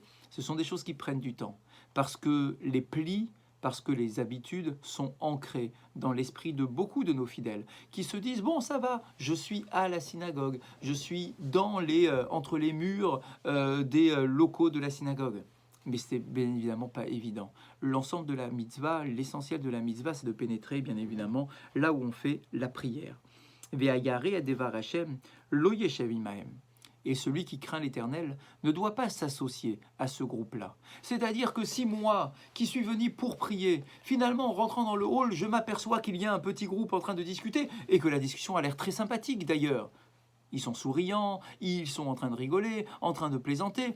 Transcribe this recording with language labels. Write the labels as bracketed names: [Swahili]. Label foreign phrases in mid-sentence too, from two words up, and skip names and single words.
[French] Ce sont des choses qui prennent du temps, parce que les plis, parce que les habitudes sont ancrées dans l'esprit de beaucoup de nos fidèles, qui se disent, bon, ça va, je suis à la synagogue, je suis entre les murs des locaux de la synagogue. Mais c'est bien évidemment pas évident. L'ensemble de la mitzvah, l'essentiel de la mitzvah, c'est de pénétrer, bien évidemment, là où on fait la prière. [Hebrew] והירא את דבר השם לא ישב עמהם. [French] Et celui qui craint l'Éternel ne doit pas s'associer à ce groupe-là. C'est-à-dire que si moi, qui suis venu pour prier, finalement, en rentrant dans le hall, je m'aperçois qu'il y a un petit groupe en train de discuter, et que la discussion a l'air très sympathique d'ailleurs. Ils sont souriants, ils sont en train de rigoler, en train de plaisanter.